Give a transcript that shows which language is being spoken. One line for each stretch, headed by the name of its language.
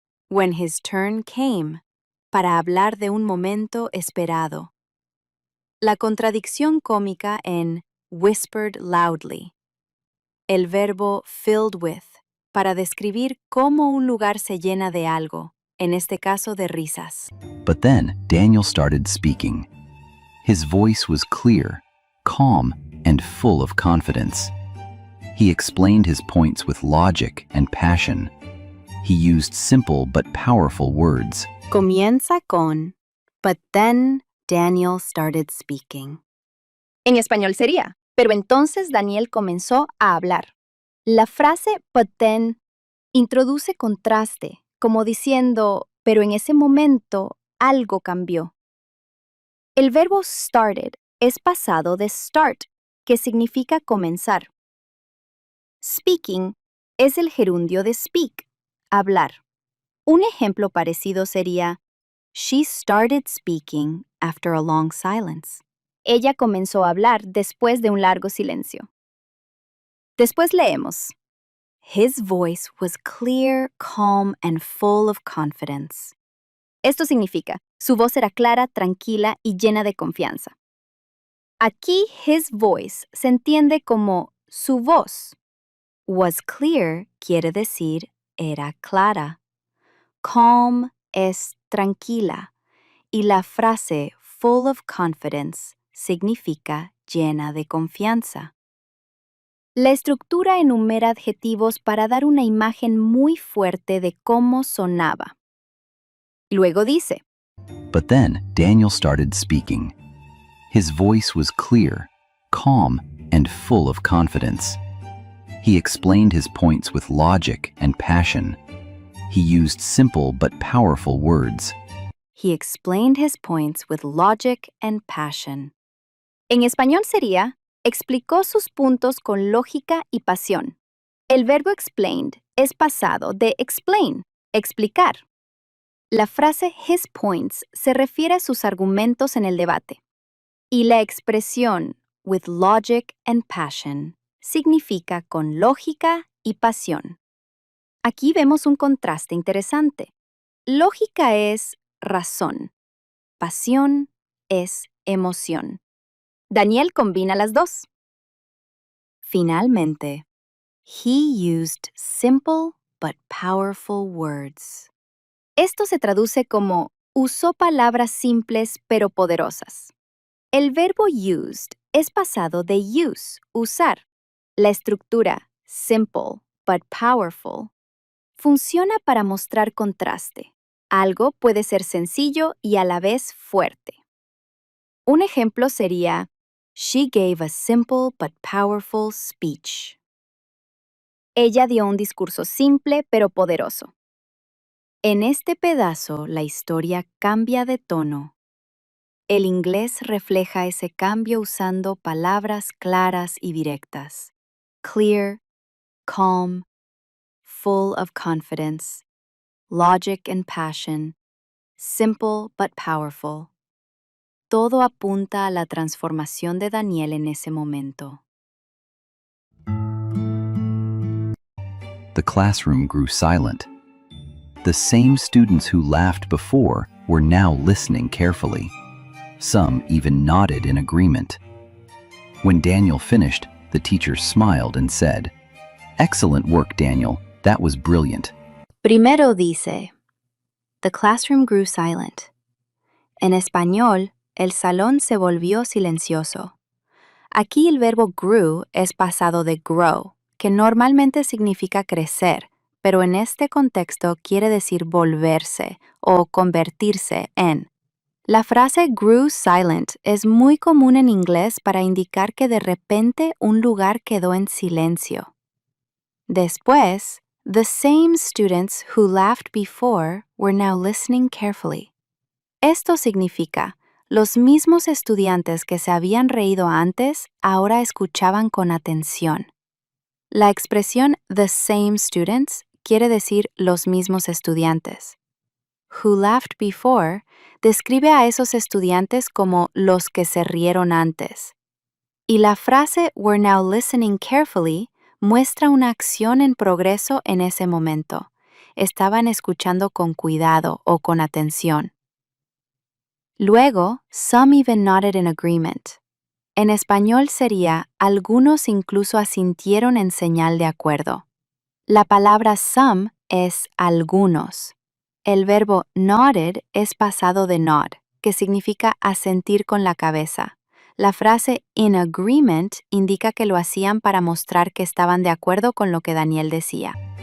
English: When his turn came,
Spanish: para hablar de un momento esperado. La contradicción cómica en
English: whispered loudly.
Spanish: El verbo
English: filled with,
Spanish: para describir cómo un lugar se llena de algo, en este caso de risas.
English: But then Daniel started speaking. His voice was clear, calm, and full of confidence. He explained his points with logic and passion. He used simple but powerful words.
Spanish: Comienza con,
English: but then Daniel started speaking.
Spanish: En español sería, pero entonces Daniel comenzó a hablar. La frase
English: but then
Spanish: introduce contraste, como diciendo, pero en ese momento algo cambió. El verbo started es pasado de start, que significa comenzar. Speaking es el gerundio de speak, hablar. Un ejemplo parecido sería,
English: She started speaking after a long silence.
Spanish: Ella comenzó a hablar después de un largo silencio. Después leemos,
English: His voice was clear, calm, and full of confidence.
Spanish: Esto significa, su voz era clara, tranquila y llena de confianza. Aquí,
English: his voice
Spanish: se entiende como su voz.
English: Was clear
Spanish: quiere decir era clara. Calm es tranquila. Y la frase
English: full of confidence
Spanish: significa llena de confianza. La estructura enumera adjetivos para dar una imagen muy fuerte de cómo sonaba. Luego dice,
English: But then Daniel started speaking. His voice was clear, calm, and full of confidence. He explained his points with logic and passion. He used simple but powerful words. He explained his points with logic and passion.
Spanish: En español sería, explicó sus puntos con lógica y pasión. El verbo explained es pasado de explain, explicar. La frase
English: his points
Spanish: se refiere a sus argumentos en el debate. Y la expresión
English: with logic and passion
Spanish: significa con lógica y pasión. Aquí vemos un contraste interesante. Lógica es razón. Pasión es emoción. Daniel combina las dos.
English: Finalmente, he used simple but powerful words.
Spanish: Esto se traduce como usó palabras simples pero poderosas. El verbo used es pasado de use, usar. La estructura
English: simple but powerful
Spanish: funciona para mostrar contraste. Algo puede ser sencillo y a la vez fuerte. Un ejemplo sería,
English: she gave a simple but powerful speech.
Spanish: Ella dio un discurso simple pero poderoso. En este pedazo, la historia cambia de tono. El inglés refleja ese cambio usando palabras claras y directas.
English: Clear, calm, full of confidence, logic and passion, simple but powerful.
Spanish: Todo apunta a la transformación de Daniel en ese momento.
English: The classroom grew silent. The same students who laughed before were now listening carefully. Some even nodded in agreement. When Daniel finished, the teacher smiled and said, "Excellent work, Daniel. That was brilliant."
Spanish: Primero dice,
English: the classroom grew silent.
Spanish: En español, el salón se volvió silencioso. Aquí el verbo grew es pasado de grow, que normalmente significa crecer, pero en este contexto quiere decir volverse o convertirse en. La frase
English: grew silent
Spanish: es muy común en inglés para indicar que de repente un lugar quedó en silencio.
English: Después, the same students who laughed before were now listening carefully.
Spanish: Esto significa, los mismos estudiantes que se habían reído antes ahora escuchaban con atención. La expresión
English: the same students
Spanish: quiere decir los mismos estudiantes.
English: Who laughed before
Spanish: describe a esos estudiantes como los que se rieron antes. Y la frase
English: were now listening carefully
Spanish: muestra una acción en progreso en ese momento. Estaban escuchando con cuidado o con atención.
English: Luego, some even nodded in agreement.
Spanish: En español sería, algunos incluso asintieron en señal de acuerdo. La palabra some es algunos. El verbo nodded es pasado de nod, que significa asentir con la cabeza. La frase
English: in agreement
Spanish: indica que lo hacían para mostrar que estaban de acuerdo con lo que Daniel decía.